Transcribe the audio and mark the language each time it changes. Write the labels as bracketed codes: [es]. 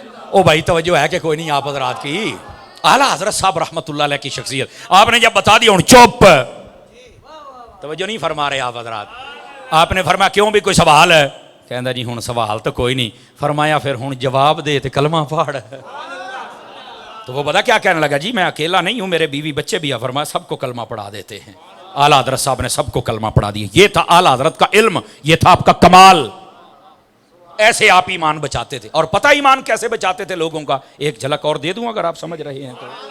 [ur] او بھائی توجہ ہے کہ کوئی نہیں آپ حضرات کی؟ اعلیٰ حضرت صاحب رحمۃ اللہ علیہ کی شخصیت آپ نے جب بتا دیا ہوں چپ، توجہ نہیں فرما رہے آپ حضرات. آپ نے فرمایا کیوں بھی کوئی سوال ہے؟ [pa] کہندا جی ہوں سوال تو کوئی نہیں. فرمایا پھر ہوں جواب دے تے کلمہ پڑھ. [ur] تو وہ پتا کیا کہنے لگا، جی میں اکیلا نہیں ہوں، میرے بیوی بچے بھی ہیں. فرمایا سب کو کلمہ پڑھا دیتے ہیں. اعلیٰ حضرت صاحب نے سب کو کلمہ پڑھا دیا. یہ تھا اعلیٰ حضرت کا علم، یہ تھا آپ کا کمال. ایسے آپ ایمان بچاتے تھے. اور پتہ ایمان کیسے بچاتے تھے لوگوں کا؟ ایک جھلک اور دے دوں اگر آپ سمجھ رہے ہیں تو.